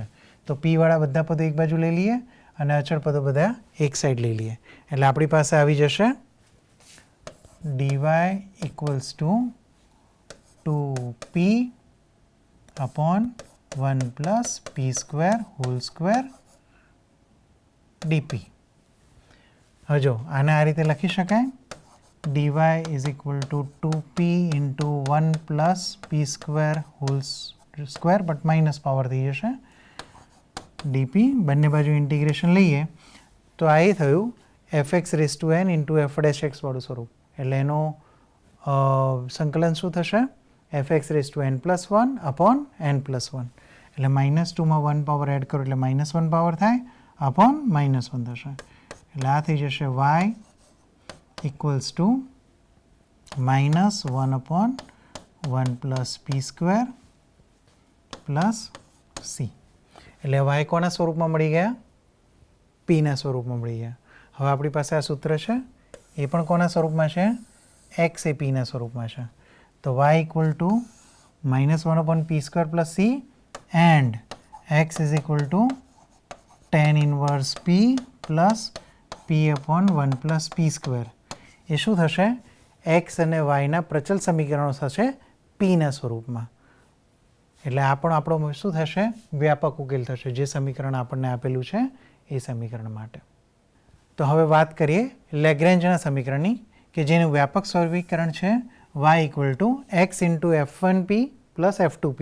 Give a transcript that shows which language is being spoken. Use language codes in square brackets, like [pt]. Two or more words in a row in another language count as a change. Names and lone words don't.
[gu] તો પીવાળા બધા પદો એક બાજુ લઈ લઈએ અને અચળ પદો બધા એક સાઈડ લઈ લઈએ, એટલે આપણી પાસે આવી જશે [en] dy equals to 2p upon 1 plus p square whole square dp. [gu] હવે જો આને આ રીતે લખી શકાય [en] dy is equal to 2p into 1 plus p square whole square but minus [gu] પાવર થઈ જશે dp. બંને બાજુ ઇન્ટિગ્રેશન લઈએ તો આ એ થયું [en] fx raise to n into f dash x [gu] વાળું સ્વરૂપ, એટલે એનું સંકલન શું થશે? [en] fx raise to n plus 1 upon n plus 1, [gu] એટલે -2માં 1 પાવર એડ કરો એટલે -1 પાવર થાય અપોન -1 થશે, એટલે આ થઈ જશે [en] y equals to minus 1 upon 1 plus p square plus c. [gu] એટલે y કોના સ્વરૂપમાં મળી ગયા? p ના સ્વરૂપમાં મળી ગયા. હવે આપણી પાસે આ સૂત્ર છે એ પણ કોના સ્વરૂપમાં છે? x એ p ના સ્વરૂપમાં છે. [en] તો y equal to minus 1 upon p square plus c and x is equal to tan inverse p plus p upon 1 plus p square. [gu] એ શું થશે? એક્સ અને વાયના પ્રચલ સમીકરણો થશે પીના સ્વરૂપમાં. એટલે આ પણ આપણો શું થશે? વ્યાપક ઉકેલ થશે, જે સમીકરણ આપણને આપેલું છે એ સમીકરણ માટે. તો હવે વાત કરીએ લેગ્રેન્જના સમીકરણની, કે જેનું વ્યાપક સમીકરણ છે [en] y equal to x into F1p plus F2p.